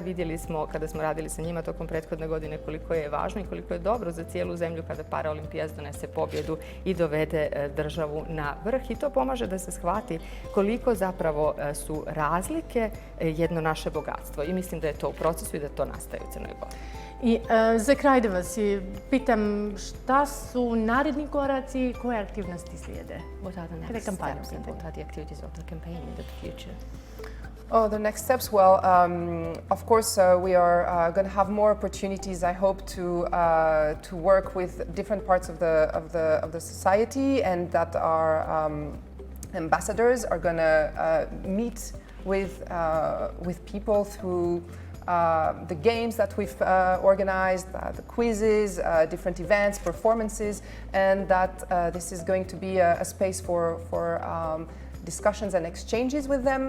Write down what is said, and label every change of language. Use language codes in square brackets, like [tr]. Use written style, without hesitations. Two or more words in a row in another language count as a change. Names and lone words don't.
[sr] Vidjeli smo kada smo radili sa njima tokom prethodne godine koliko je važno i koliko je dobro za cijelu zemlju kada paraolimpijac donese pobjedu i dovede državu na vrh. I to pomaže da se shvati koliko zapravo su razlike jedno naše bogatstvo. I mislim da je to u procesu i da to nastaje u Crnoj Gori. I za kraj da vas pitam šta su naredni koraci i koje aktivnosti slijede? [en] What are the next steps and what are the activities of the campaign in the future? Oh, the next steps? Well, of course, we are going to have more opportunities. I hope to work with different parts of the society, and that our ambassadors are going to meet with people through the games that we've organized, the quizzes, different events, performances, and that this is going to be a space for discussions and exchanges with them.